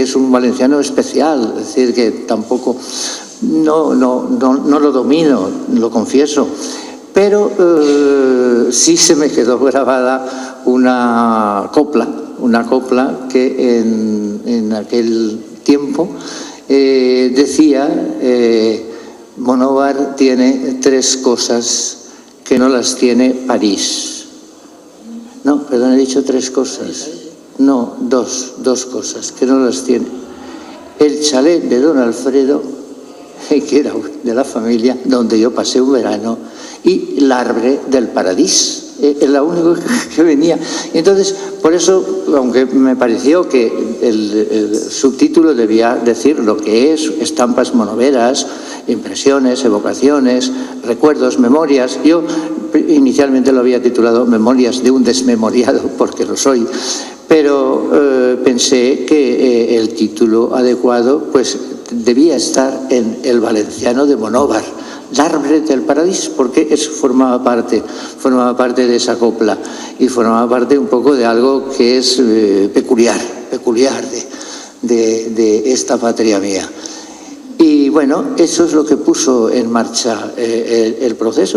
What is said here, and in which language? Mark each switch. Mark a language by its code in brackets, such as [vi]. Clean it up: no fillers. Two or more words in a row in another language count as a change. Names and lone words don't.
[es] es un valenciano especial, es decir, que tampoco no lo domino, lo confieso, pero sí se me quedó grabada una copla que en aquel tiempo decía: Monóvar tiene tres cosas que no las tiene París. No, perdón, he dicho tres cosas. No, dos cosas que no las tiene. El chalet de don Alfredo, que era de la familia, donde yo pasé un verano, y l'Arbre del Paradís. Es la única que venía. Entonces, por eso, aunque me pareció que el subtítulo debía decir lo que es: estampas monoveras, impresiones, evocaciones, recuerdos, memorias. Yo inicialmente lo había titulado Memorias de un desmemoriado, porque lo soy, pero pensé que el título adecuado pues debía estar en el valenciano de Monóvar, l'Arbre del Paradís, porque eso formaba parte de esa copla y formaba parte un poco de algo que es peculiar de esta patria mía. Y bueno, eso es lo que puso en marcha el proceso.